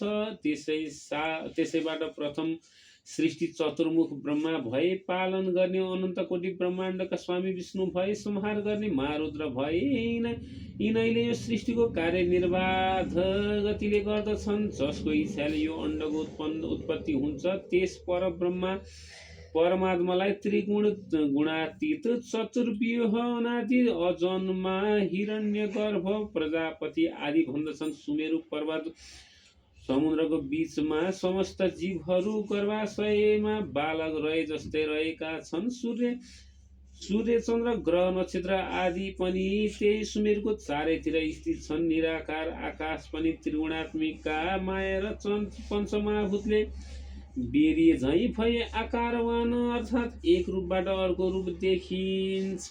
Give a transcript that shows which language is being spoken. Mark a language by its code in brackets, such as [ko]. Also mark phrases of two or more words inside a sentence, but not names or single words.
[ne] त्यसैबाट प्रथम सृष्टि चतुर्मुख ब्रह्मा भए। पालन गर्ने अनन्त कोटि ब्रह्माण्डका स्वामी विष्णु भए। संहार गर्ने महारुद्र भए। यिनैले यो सृष्टिको कार्य निर्बाध गतिले गर्दछन्। जसको इच्छाले यो अण्डको उत्पत्ति हुन्छ त्यस पर ब्रह्मा परमात्मालाई त्रिगुण गुणातीत, चतुर्व्यूह, अनादि, अजन्मा, हिरण्यगर्भ, प्रजापति आदि भन्दछन्। सुमेरु पर्वत समुद्रको बीचमा समस्त जीवहरू गर्भाशयमा बालक रहे जस्तै रहेका छन्। सूर्य चन्द्र ग्रह नक्षत्र आदि पनि त्यही सुमेरको चारैतिर स्थित छन्। निराकार आकाश पनि त्रिगुणात्मिका माया र पञ्चमहाभूतले बेरिए झैँ भए आकारवान अर्थात् एक रूपबाट अर्को रूप देखिन्छ।